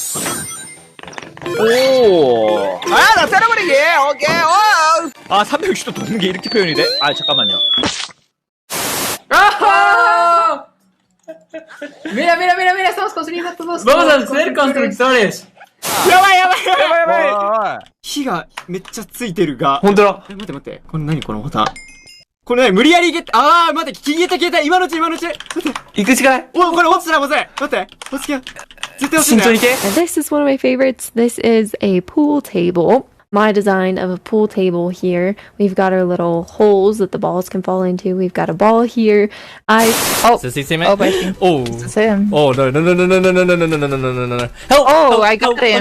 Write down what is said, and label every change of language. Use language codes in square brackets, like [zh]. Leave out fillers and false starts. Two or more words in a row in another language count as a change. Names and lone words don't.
[ko] 오! 아, 나 때려버리기! 오케이! 아, 360도 도는 게 이렇게 표현이 돼? 아, 잠깐만요. [es] ¡Ah! Mira, estamos construyendo todos. Vamos a ser constructores. [ja] やばい火がめっちゃついてるが。ほんとだ。待って。これ何このボタン。これ何無理やり消えた。消えた。今のうち。待って。行くしかない。お、これ落ちたらまずい。待って。落ちた。絶対落ちない。 [en] This is one of my favorites. This is a pool table. My design of a pool table here. We've got our little holes that the balls can fall into. We've got a ball here. Is this him? Oh, it's him. Oh, no. Help! Oh, I got him.